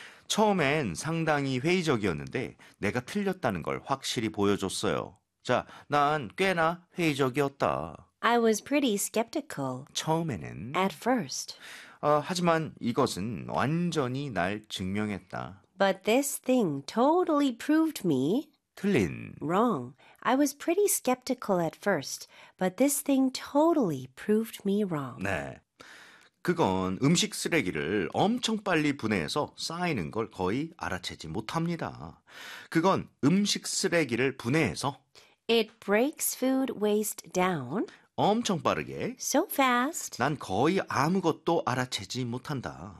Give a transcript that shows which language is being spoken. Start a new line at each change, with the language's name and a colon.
Korean: 처음엔 상당히 회의적이었는데 내가 틀렸다는 걸 확실히 보여줬어요. 자, 난 꽤나 회의적이었다.
English: I was pretty skeptical.
Korean: 처음에는
English: at first.
Korean: 하지만 이것은 완전히 날 증명했다.
English: But this thing totally proved me
Korean: 틀린
English: wrong. I was pretty skeptical at first, but this thing totally proved me wrong.
Korean: 네. 그건 음식 쓰레기를 엄청 빨리 분해해서 쌓이는 걸 거의 알아채지 못합니다. 그건 음식 쓰레기를 분해해서
English: It breaks food waste down
Korean: 엄청 빠르게
English: So fast
Korean: 난 거의 아무것도 알아채지 못한다